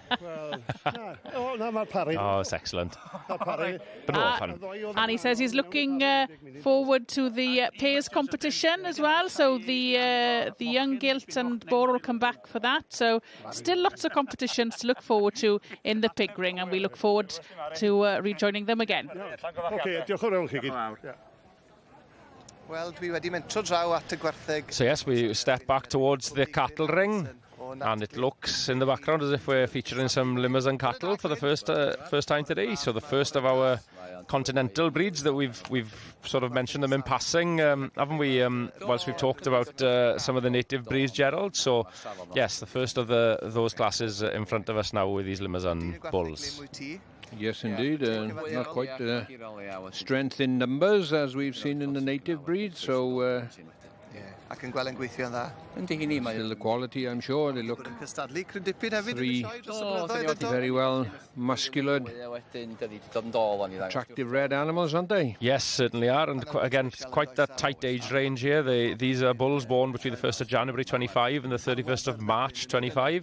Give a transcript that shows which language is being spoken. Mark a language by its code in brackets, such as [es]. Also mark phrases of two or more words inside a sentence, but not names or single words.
[en] Oh, it's excellent. But no fun. And he says he's looking forward to the pairs competition as well. So the young Gylch and Bore will come back for that. So still lots of competitions to look forward to in the pig ring, and we look forward to rejoining them again. [cy] Wel, dwi wedi mentro draw at y gwartheg. [en] So yes, we step back towards the cattle ring, and it looks in the background as if we're featuring some limbers and cattle for the first time today. So the first of our continental breeds that we've sort of mentioned them in passing, haven't we? Whilst we've talked about some of the native breeds, Gerald. So yes, the first of those classes in front of us now with these limbers and bulls. Yes, indeed. Not quite strength in numbers as we've seen in the native breed. So, [cy] ac yn gweld yn gweithio yn dda. [en] Still the quality, I'm sure. They look three very well muscular, attractive red animals, aren't they? Yes, certainly are. And again, quite that tight age range here. These are bulls born between the 1st of January 25 and the 31st of March 25.